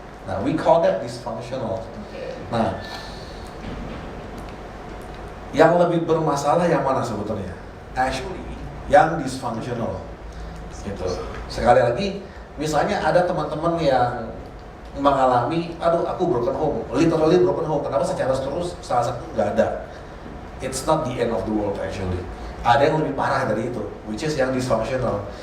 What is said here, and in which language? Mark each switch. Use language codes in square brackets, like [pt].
[id] Nah, [en] we call that dysfunctional. [id] Nah, yang lebih bermasalah yang mana sebetulnya? Actually, yang dysfunctional. Gitu. Sekali lagi, misalnya ada teman-teman yang mengalami, aduh aku broken home, [en] literally broken home. [id] Kenapa? Secara terus salah satu nggak ada. [en] It's not the end of the world actually. [id] Ada yang lebih parah dari itu, [en] which is [id] yang dysfunctional.